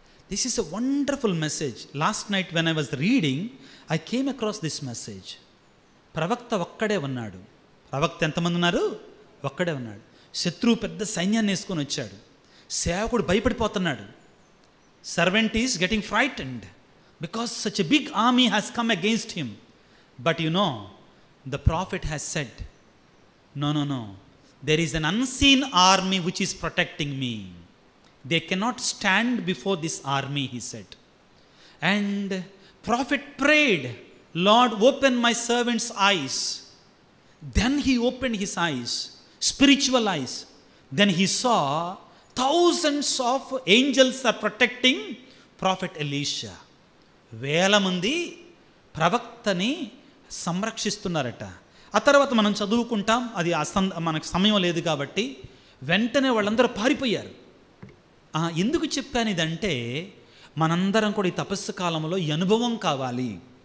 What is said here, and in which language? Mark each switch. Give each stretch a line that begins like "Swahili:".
English: This is a wonderful message. Last night when I was reading, I came across this message.
Telugu: ప్రవక్త ఒక్కడే ఉన్నాడు. ప్రవక్త ఎంతమంది ఉన్నారు? ఒక్కడే ఉన్నాడు. శత్రువు పెద్ద సైన్యాన్ని వేసుకొని వచ్చాడు. సేవకుడు భయపడిపోతున్నాడు.
English: Servant is getting frightened because such a big army has come against him. But you know, the prophet has said, no. There is an unseen army which is protecting me. They cannot stand before this army, he said. And prophet prayed, Lord, open my servant's eyes. Then he opened his eyes, spiritual eyes. Then he saw thousands of angels are protecting prophet Elisha.
Telugu: వేల మంది ప్రవక్తని సంరక్షిస్తున్నారట. ఆ తర్వాత మనం చదువుకుంటాం, అది మనకు సమయం లేదు కాబట్టి వెంటనే వాళ్ళందరూ పారిపోయారు. ఎందుకు చెప్పాను ఇదంటే, మనందరం కూడా ఈ తపస్సు కాలంలో ఈ అనుభవం కావాలి.